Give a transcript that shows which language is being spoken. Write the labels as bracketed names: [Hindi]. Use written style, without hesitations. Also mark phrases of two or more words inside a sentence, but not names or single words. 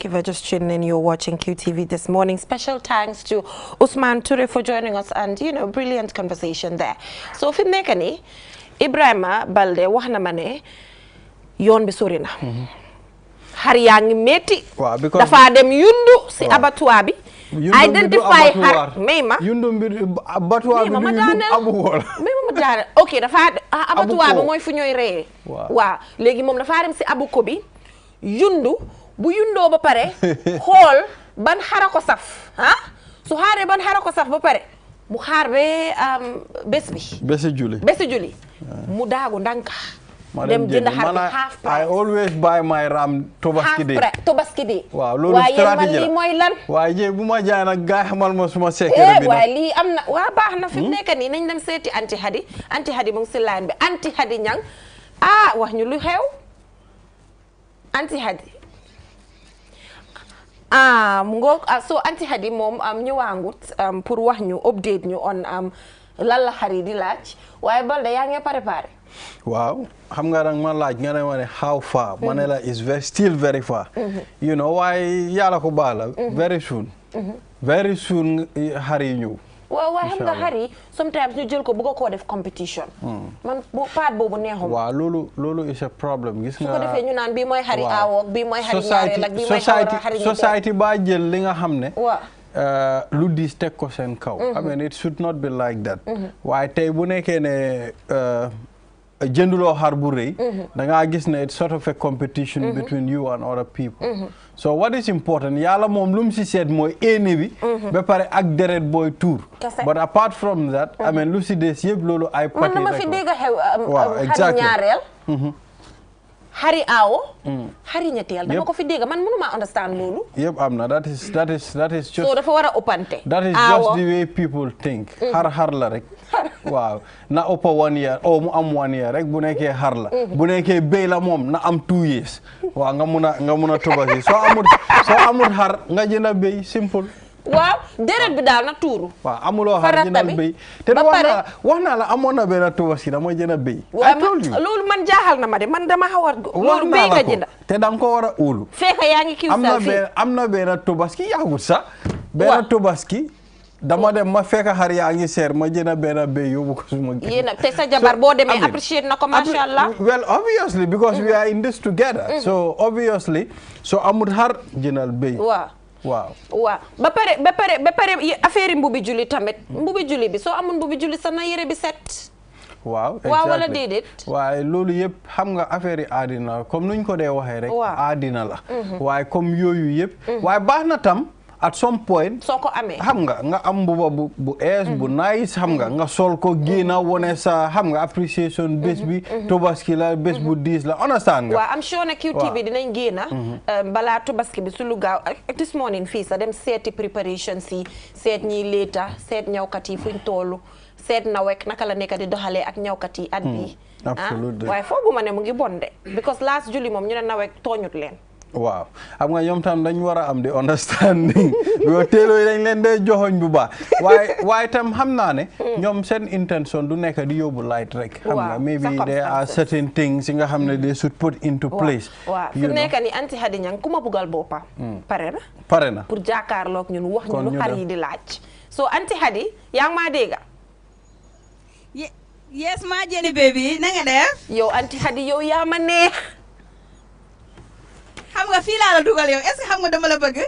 [English] If you're just tuning in, you're watching QTV this morning. Special thanks to Usman Toure for joining us and, you know, brilliant conversation there. So, [Wolof] fi nekk ni Ibrahima Balde wax na ma ne yoon bi sori na. Xar yaa ngi metti. Dafa dem yundu si abattoir bi. Identify xar mayma yundu mbir abattoir bi abu mayma ok dafa abattoir bi mooy fu ñooy reyee. Waaw léegi moom dafa dem si abu ko bi yundu bu yundoo ba pare xool ban xara ko saf su xaaree ban xara ko saf ba pare mu xaar be bés bi bési julli mu daagu ndanka dem jënd xar bi [English] half price. I always buy my ram Tobaski day Tobaski day [Wolof] waaw loolu stratégie la mooy lan waaye jéeg bu ma jaay nag gaay xamal ma suma secret bi waaye lii am na waa baax na fi mu nekk nii nañ dem seeti anti hadi mu ngi si line bi anti hadi ñang wax ñu lu xew Anti Hadi so Anti Hadi moom ñëwaangut pour wax ñu update ñu on lan la xar yi di laaj waaye Balde yaa ngi préparé waaw xam nga dang ma laaj nga ne ma ne [English] how far [Wolof] ma ne la [English] is still very far you know [Wolof] waaye yàlla ko baala [English] very soon [Wolof] xar yi ñëw waaw waaye xam nga xar yi sometimes ñu jël ko bëgg koo def competition man paat boobu neexum waaw loolu [English] is a problem [Wolof] gis nga su ko defee ñu naan bii mooy xari aawook bii mooy xari ñaareel ak bii mooy xari society ba jël li nga xam ne lu diis teg ko seen kaw [English] I mean it should not be like that [Wolof] waaye tey bu nekkee ne jënduloo xar bu rëy da ngaa gis ne [English] it's sort of a competition between you and other people so what is important [Wolof] yàlla moom lu mu si seet mooy éene bi ba pare ak deret booy tuur [English] but apart from that I mean [Wolof] lu si des yëpp loolu ay pati man na ma fi dégg xew xar ñaareel xari aawo xari ñetteel dama ko fi dégg man mënuma understand loolu yëpp am na [English] that is just [Wolof] so dafa war a ëppante [English] that is just the way people think [Wolof] xar la rek waaw na ëpp 1 year mu am 1 year rek bu nekkee xar la bu nekkee béy la moom na am 2 years waaw nga mun a tubasi soo amul xar nga jënd béy simple waaw deret bi daal na tuuru. waaw amuloo xar jëndal béy te wax naa la amoon na benn tubaski dama jënd béy. loolu man jaaxal na ma de man dama xaw a. loolu béy nga jënd te da nga ko war a uulu. fekk yaa ngi Qcell fii am na benn tubaski yaagut sax. benn tubaski dama dem ma fekk xar yaa ngi seer ma jënd benn béy yóbbu ko suma kër. yéen te sa jabar boo demee appreciate na ko [Arabic] ما شاء الله. [English] well obviously because we are in this together. so obviously [Wolof] so amul xar jëndal béy. waaw ba pare affaire mbubi julli tamit mbubi julli bi soo amul mbubi julli sa na yére bi set waaw wala déedéet waaye loolu yëpp xam nga affaire yi aadina comme nuñ ko dee waxee rek aadina la waaye comme yooyu yëpp waaye baax na tam [English] at some point [Wolof] soo ko amee xam nga am mbuba bu ees bu nice xam nga sol ko génna wone sa xam nga appreciation bés bi tobaski la bés bu diis la understand nga waaw am sure ne QTV dinañ génna balaa tobaski bi su lu gaaw [English] this morning [Wolof] fii sa dem seeti preparation si seet ñiy léeta seet ñawkat yi fuñ toolu seet nawek naka la nekk di doxalee ak ñawkat yi at bi waaye fooguma ne mu ngi bon de because last julli moom ñu ne nawek tooñut leen waaw xam nga ñoom tam dañ war a am di understanding yoo teeloo yi dañ leen dee joxoñ bu baax waaye tam xam naa ne ñoom seen intention du nekk di yóbbu light rek xam nga [English] maybe there are certain things [Wolof] yi nga xam ne [English] they should put into place [Wolof] waaw fi nekk ni anti Hadi Ñang ku ma bugal boppam pare na pour jàkkaarloog ñun wax ñu lu xar yi di laaj so anti Hadi yaa ngi maa dégg yes ma Jenny baby na nga def yow anti Hadi yow yaa ma neex xam nga fii laa la dugal yow est-ce que xam nga dama la bëgg